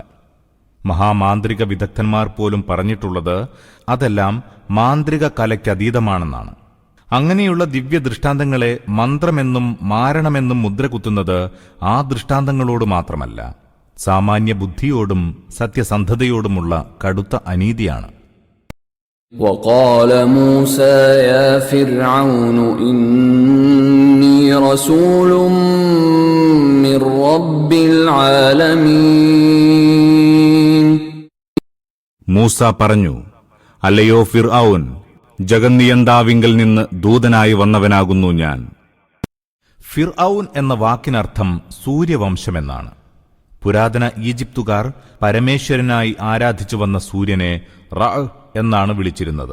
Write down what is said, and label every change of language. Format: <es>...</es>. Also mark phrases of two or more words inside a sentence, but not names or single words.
<ml>മഹാമാന്ത്രിക വിദഗ്ധന്മാർ പോലും പറഞ്ഞിട്ടുള്ളത് അതെല്ലാം മാന്ത്രിക കലയ്ക്കതീതമാണെന്നാണ്. അങ്ങനെയുള്ള ദിവ്യ ദൃഷ്ടാന്തങ്ങളെ മന്ത്രമെന്നും മാരണമെന്നും മുദ്രകുത്തുന്നത് ആ ദൃഷ്ടാന്തങ്ങളോട് മാത്രമല്ല, സാമാന്യ ബുദ്ധിയോടും സത്യസന്ധതയോടുമുള്ള കടുത്ത അനീതിയാണ്.</ml> <ar>وقال موسى يا فرعون إني رسول من رب العالمين.</ar> <ml>മൂസ പറഞ്ഞു, അല്ലയോ ഫിർഔൻ, ജഗന്നിയന്താവിങ്കൽ നിന്ന് ദൂതനായി വന്നവനാകുന്നു ഞാൻ. ഫിർഔൻ എന്ന വാക്കിനർത്ഥം സൂര്യവംശമെന്നാണ്. പുരാതന ഈജിപ്തുകാർ പരമേശ്വരനായി ആരാധിച്ചു വന്ന സൂര്യനെ റ എന്നാണ് വിളിച്ചിരുന്നത്.</ml>